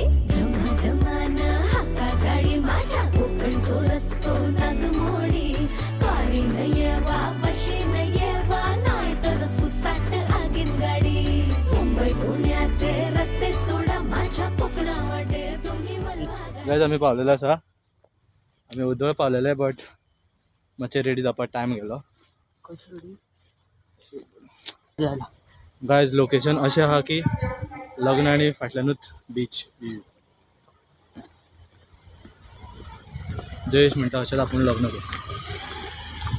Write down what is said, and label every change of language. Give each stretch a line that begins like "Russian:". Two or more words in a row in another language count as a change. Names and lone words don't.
Konkani: धमाधमान हाका गाडी माझ्या कोकणचो रस्तो नागमोडी. कारी नये वा बशी नये वा नाही तर सुसाट आगीन गाडी. मुंबई पुण्याचे रस्ते सोडा माझ्या कोकणा वाटे तुम्ही वलवा गाडी. गाइस आम्ही पावलेलो असा. आम्ही उदळ पावलेले बट मातशें रेडी जावपाक टायम गेलो. गाइस लोकेशन अशें आहा की लग्न आणि फाटल्यानूच बीच. जयेश म्हणटा अशेंच आपूण लग्न करू